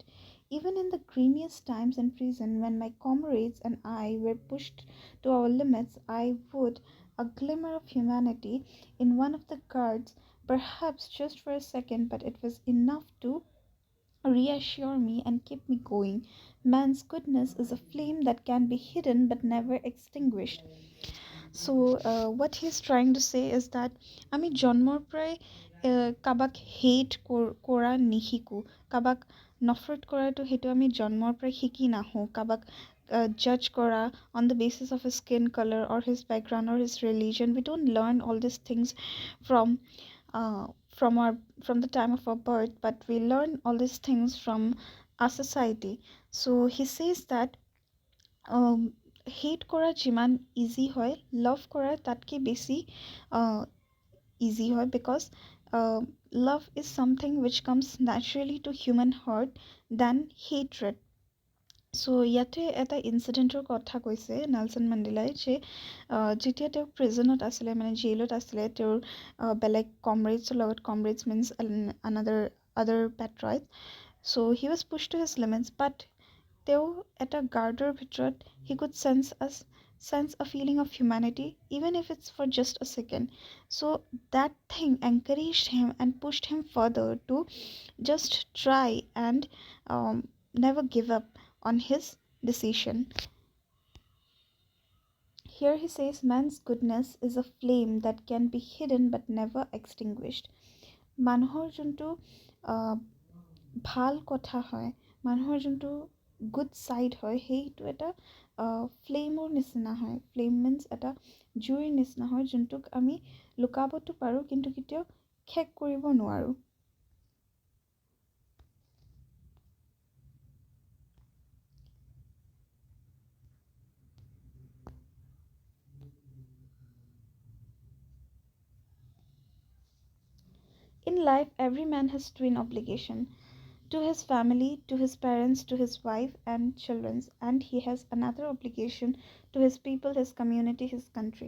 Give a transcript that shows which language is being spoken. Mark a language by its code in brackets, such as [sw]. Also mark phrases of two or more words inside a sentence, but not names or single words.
[en] Even in the grimiest times in prison, when my comrades and I were pushed to our limits, I would a glimmer of humanity in one of the guards, perhaps just for a second, but it was enough to reassure me and keep me going. Man's goodness is a flame that can be hidden but never extinguished. So, what he's trying to say is that [as] আমি জন্মৰ পৰাই কাবাক হেট কৰা নিশিকো, কাবাক নফৰেট কৰাটো সেইটো আমি জন্মৰ পৰাই শিকি নাহোঁ, কাবাক judge কৰা [en] on the basis of his skin color or his background or his religion. We don't learn all these things from uh, from our from the time of our birth, but we learn all these things from our society. So he says that [as] হেট কৰা যিমান ইজি হয়, লাভ কৰা তাতকৈ বেছি ইজি হয়, [en] because love is something which comes naturally to human heart than hatred. [as] চ' ইয়াতে এটা ইনচিডেণ্টৰ কথা কৈছে নেলছন মেণ্ডেলাই যে যেতিয়া তেওঁ প্ৰিজনত আছিলে, মানে জেইলত আছিলে, তেওঁৰ বেলেগ কমৰেডছৰ লগত, [en] comrades means other patriots, so he was push to his limits, but [as] তেওঁ এটা গাৰ্ডৰ ভিতৰত [en] he could sense a feeling of humanity, even if it's for just a second. So that thing encouraged him and pushed him further to just try and never give up on his decision. Here he says, man's goodness is a flame that can be hidden but never extinguished. [as] মানুহৰ যোনটো ভাল কথা হয়, মানুহৰ যোনটো [en] good side [as] হয়, সেইটো এটা ফ্লেমৰ নিচিনা হয়। [en] flame means [as] এটা জুইৰ নিচিনা হয়, যোনটোক আমি লুকাবতো পাৰোঁ কিন্তু কেতিয়াও শেষ কৰিব নোৱাৰোঁ। [en] In life, every man has twin obligation to his family, to his parents, to his wife and children, and he has another obligation to his people, his community, his country.